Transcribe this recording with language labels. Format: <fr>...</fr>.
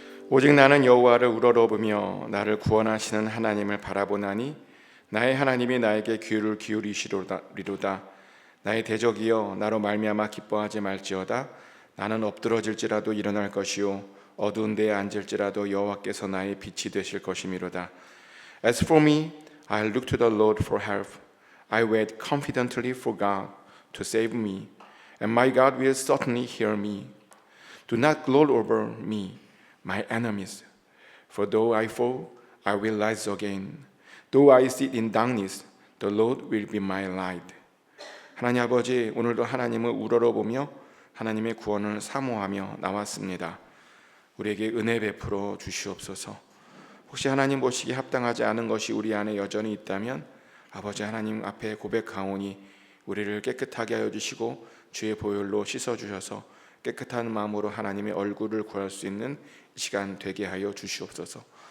<ko>오직 나는 여호와를 우러러보며 나를 구원하시는 하나님을 바라보나니 나의 하나님이 나에게 귀를 기울이시리로다. 나의 대적이여 나로 말미암아 기뻐하지 말지어다. 나는 엎드러질지라도 일어날 것이요 어두운 데에 앉을지라도 여호와께서 나의 빛이 되실 것이미로다.</ko> <en>As for me, I look to the Lord for help. I wait confidently for God to save me, and my God will certainly hear me. Do not gloat over me, my enemies. For though I fall, I will rise again. Though I sit in darkness, the Lord will be my light.</en> <ko>하나님 아버지, 오늘도 하나님을 우러러보며 하나님의 구원을 사모하며 나왔습니다. 우리에게 은혜 베풀어 주시옵소서. 혹시 하나님 보시기에 합당하지 않은 것이 우리 안에 여전히 있다면 아버지 하나님 앞에 고백하오니 우리를 깨끗하게 하여 주시고 주의 보혈로 씻어 주셔서 깨끗한 마음으로 하나님의 얼굴을 구할 수 있는 이 시간 되게 하여 주시옵소서.</ko>